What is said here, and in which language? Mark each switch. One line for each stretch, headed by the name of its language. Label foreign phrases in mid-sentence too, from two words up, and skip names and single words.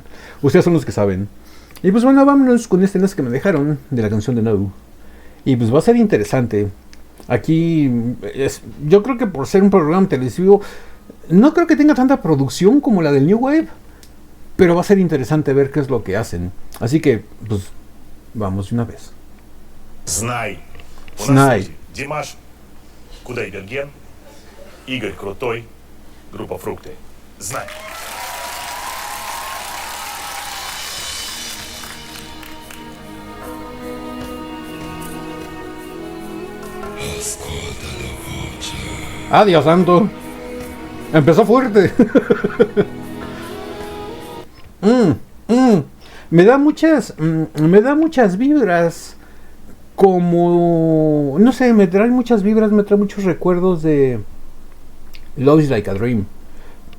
Spanish: Ustedes son los que saben. Y pues bueno, vámonos con este enlace que me dejaron de la canción de No. Y pues va a ser interesante. Aquí, yo creo que por ser un programa televisivo, no creo que tenga tanta producción como la del New Wave, pero va a ser interesante ver qué es lo que hacen. Así que, pues, vamos de una vez.
Russian: Знай. Знай. Димаш Кудайберген, Игорь Крутой, группа «Фрукты». Знай.
Spanish: Adiós, santo. Empezó fuerte. Me da muchas vibras, como, no sé, me trae muchos recuerdos de Love is Like a Dream.